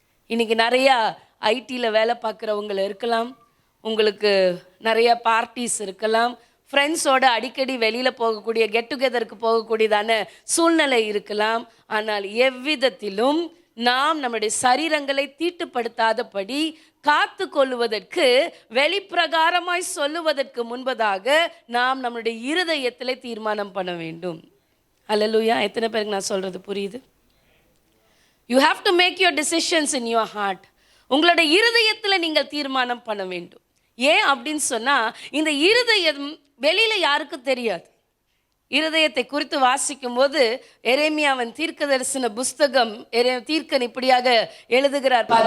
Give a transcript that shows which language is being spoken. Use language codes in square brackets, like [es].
[ta] இன்னைக்கு நிறையா ஐடியில் வேலை பார்க்குறவங்க இருக்கலாம், உங்களுக்கு நிறைய பார்ட்டிஸ் இருக்கலாம், ஃப்ரெண்ட்ஸோட அடிக்கடி வெளியில் போகக்கூடிய கெட் டுகெதருக்கு போகக்கூடியதான சூழ்நிலை இருக்கலாம். ஆனால் எவ்விதத்திலும் நாம் நம்முடைய சரீரங்களை தீட்டுப்படுத்தாதபடி காத்து கொள்வதற்கு வெளிப்பிரகாரமாய் சொல்லுவதற்கு முன்பதாக நாம் நம்முடைய இருதயத்தில் தீர்மானம் பண்ண வேண்டும். அல்லேலூயா. எத்தனை பேருக்கு நான் சொல்கிறது புரியுது? [en] You have to make your decisions in your heart. [ta] உங்களுடைய இருதயத்தில் நீங்கள் தீர்மானம் பண்ண வேண்டும். ஏன் அப்படின்னு சொன்னால், இந்த இருதயம் வெளியில் யாருக்கும் தெரியாது. இருதயத்தை குறித்து வாசிக்கும் போது எரேமியாவின் தீர்க்க தரிசன புஸ்தகம் தீர்க்கன் இப்படியாக எழுதுகிறார்.